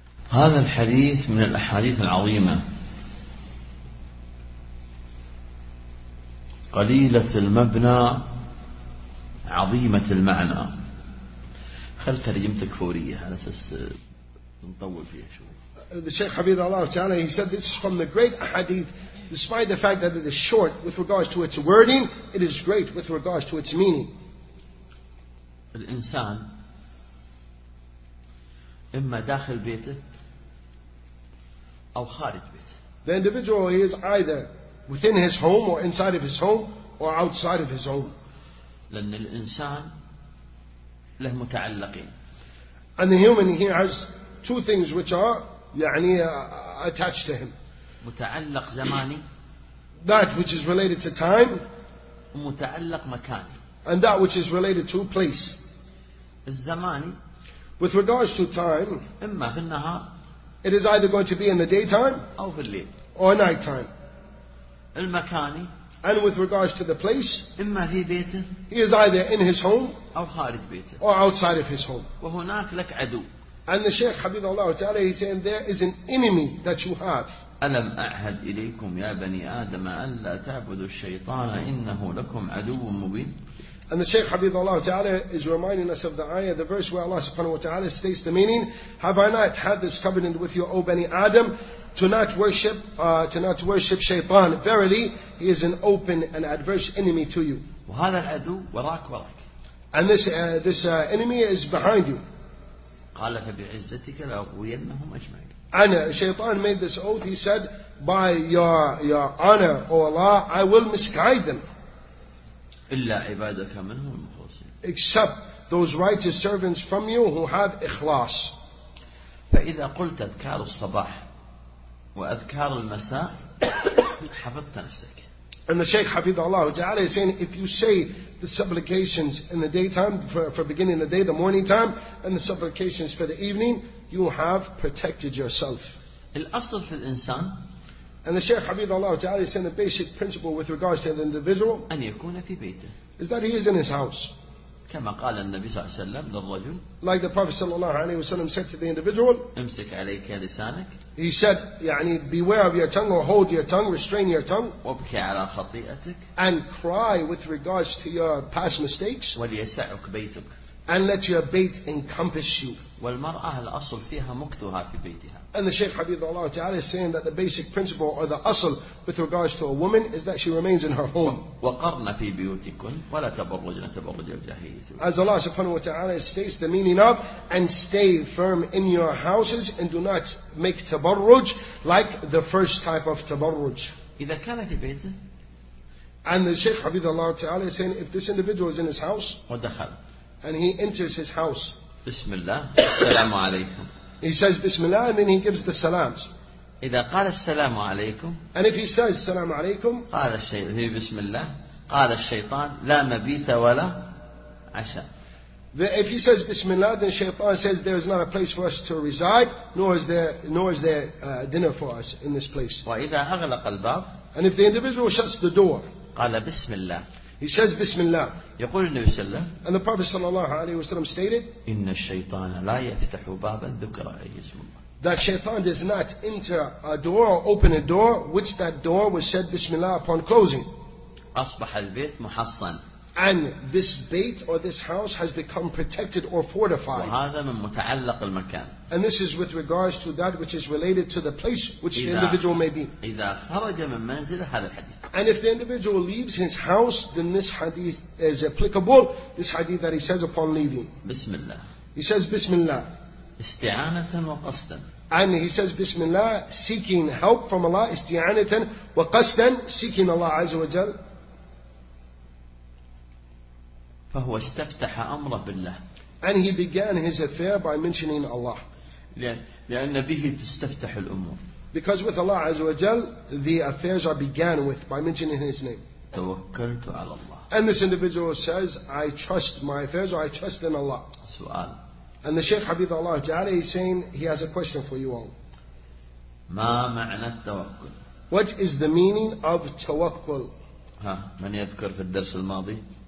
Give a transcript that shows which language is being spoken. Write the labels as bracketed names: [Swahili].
[Arabic] هذا الحديث من الأحاديث العظيمة قليلة المبنى عظيمة المعنى. خل ترجمتك فورية على أساس نطول فيها شوي. [English] The Sheikh [Arabic] حفظه الله تعالى, [English] he said this is from the great hadith. Despite the fact that it is short with regards to its wording, it is great with regards to its meaning. [Arabic] الإنسان إما داخل بيته أو خارج بيته. [English] The individual is either within his home or inside of his home or outside of his home. [Arabic] لأن الإنسان له متعلقين. [English] And the human, he has two things which are يعني attached to him. [Arabic] متعلق زماني. [English] That which is related to time. [Arabic] متعلق مكاني. [English] And that which is related to place. [Arabic] الزماني. [English] With regards to time. [Arabic] إما في النهار. [English] It is either going to be in the daytime. [Arabic] أو في الليل. [English] Or night time. [Arabic] المكاني. [English] And with regards to the place, [Arabic] إما في بيته, [English] he is either in his home [Arabic] أو خارج بيته, [English] or outside of his home. [Arabic] وهناك لك عدو. [English] And the Shaykh [Arabic] حفظه الله تعالى, [English] he's saying there is an enemy that you have. [Arabic] ألم أعهد إليكم يا بني آدم أن لا تعبدوا الشيطان إنه لكم عدو مبين. [English] And the Shaykh [Arabic] حفظه الله تعالى [English] is reminding us of the ayah, the verse where Allah subhanahu wa ta'ala states the meaning, have I not had this covenant with you, O Bani Adam, to not worship shaytan. Verily, he is an open and adverse enemy to you. [Arabic] وهذا العدو وراك وراك. [English] And this enemy is behind you. [Arabic] قال فبعزتك لأغوينهم أجمعين. [English] And shaytan made this oath. He said, by your honor, O Allah, I will misguide them. [Arabic] إلا عبادك منهم المخلصين. [English] Except those righteous servants from you who have ikhlas. [Arabic] فإذا قلت أذكار الصباح وأذكار المساء حفظت نفسك. [English] And the Shaykh [Arabic] حفظه الله تعالى [English] is saying if you say the supplications in the daytime for beginning the day, the morning time, and the supplications for the evening, you have protected yourself. [Arabic] الأصل في الإنسان. [English] And the Shaykh [Arabic] حفظه الله تعالى [English] is saying the basic principle with regards to the individual. [Arabic] أن يكون في بيته. [English] Is that he is in his house. [Arabic] كما قال النبي صلى الله عليه وسلم للرجل. [English] Like the Prophet [Arabic] صلى الله عليه وسلم [English] said to the individual. [Arabic] امسك عليك لسانك. [English] He said, يعني beware of your tongue or hold your tongue, restrain your tongue. [Arabic] وابكي على خطيئتك. [English] And cry with regards to your past mistakes. [Arabic] وليسعك بيتك. [English] And let your bait encompass you. [Arabic] والمرأة الأصل فيها مكثها في بيتها. [English] And the Shaykh [Arabic] حفظه الله تعالى [English] is saying that the basic principle or the أصل with regards to a woman is that she remains in her home. [Arabic] وقرن في بيوتكن ولا تبرجن تبرج الجاهلية. [English] As Allah [Arabic] سبحانه وتعالى [English] states the meaning of and stay firm in your houses and do not make تبرج like the first type of تبرج. [Arabic] إذا كان في بيته. [English] And the Shaykh [Arabic] حفظه الله تعالى [English] is saying if this individual is in his house. [Arabic] ودخل. [English] And he enters his house. [Arabic] بسم الله السلام عليكم. [English] He says Bismillah and then he gives the salams. [Arabic] إذا قال السلام عليكم. [English] And if he says [Arabic] السلام عليكم. قال الشيطان في بسم الله. قال الشيطان لا مبيت ولا عشاء. [English] If he says Bismillah, then Shaytan says there is not a place for us to reside, nor is there dinner for us in this place. [Arabic] وإذا أغلق الباب. [English] And if the individual shuts the door. [Arabic] قال بسم الله. [English] He says Bismillah. [Arabic] يقول النبي صلى الله عليه وسلم. [English] And the Prophet [Arabic] صلى الله عليه وسلم [English] stated. [Arabic] إن الشيطان لا يفتح بابا ذكر أي اسم الله. [English] That Shaytan does not enter a door or open a door which that door was said Bismillah upon closing. [Arabic] أصبح البيت محصن. [English] And this bait or this house has become protected or fortified. [Arabic] وهذا من متعلق المكان. [English] And this is with regards to that which is related to the place which the individual may be. [Arabic] إذا خرج من منزله هذا الحديث. [English] And if the individual leaves his house, then this hadith is applicable. This hadith that he says upon leaving. [Arabic] بسم الله. [English] He says, Bismillah. [Arabic] استعانة وقصدا. [English] And he says, Bismillah, seeking help from Allah, [Arabic] isti'anatan, wa qasdan, [English] seeking Allah Azza wa Jal. [Arabic] فهو استفتح أمره بالله. [English] And he began his affair by mentioning Allah. [Arabic] لأن به تستفتح الأمور. [English] Because with Allah Azza wa Jal, the affairs are began with by mentioning His name. [Arabic] توكلت على الله. [English] And this individual says, I trust my affairs or I trust in Allah. [Arabic] سؤال. [English] And the Shaykh Habibullah Ta'ala is saying, he has a question for you all. [Arabic] ما معنى التوكل? [English] What is the meaning of توكل? [Arabic] ها من يذكر في الدرس الماضي?